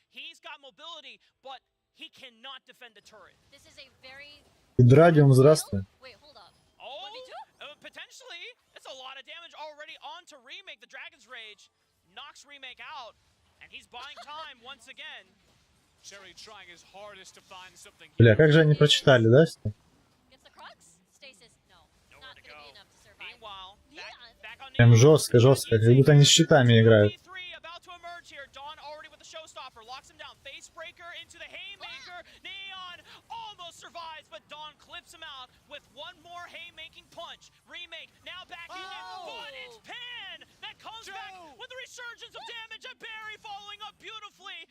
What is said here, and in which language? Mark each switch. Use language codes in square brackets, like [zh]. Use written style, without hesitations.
[en] He's got mobility, but he cannot defend the turret. This is a very... [ru] Драдиум, здравствуй. [en] Wait, hold up. Oh, potentially. It's a lot of damage already onto Remake. The Dragon's Rage knocks Remake out, and he's buying time once again. Cherry trying his hardest to find something. [ru] Бля, как же они прочитали, да? [en] Gets the crux? Stasis? No. Nowhere to go. Meanwhile, back on [ru] Прям жестко, жестко. Как будто они с щитами играют. [en] about to emerge here. Dawn already with the showstopper. Locks him down. Facebreaker into the haymaker. Neon almost survives, but Dawn clips him out with one more haymaking punch. Remake now back in it, but it's Pan that comes back with a resurgence of damage, and Barry following up beautifully.